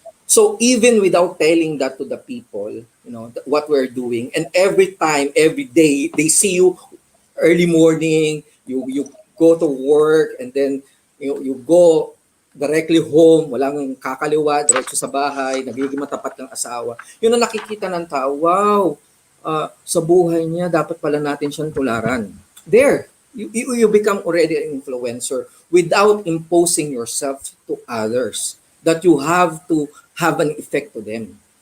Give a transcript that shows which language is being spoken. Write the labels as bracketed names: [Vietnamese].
[English] So even without telling that to the people, what we're doing, and every time, every day, they see you early morning, you go to work, and then you go directly home, [Filipino] walang kakaliwa, diretso sa bahay, nagiging matapat ng asawa. Yun ang nakikita ng tao, wow, sa buhay niya, dapat pala natin siyang tularan. [English] There, you become already an influencer without imposing yourself to others, that you have to have an effect to them.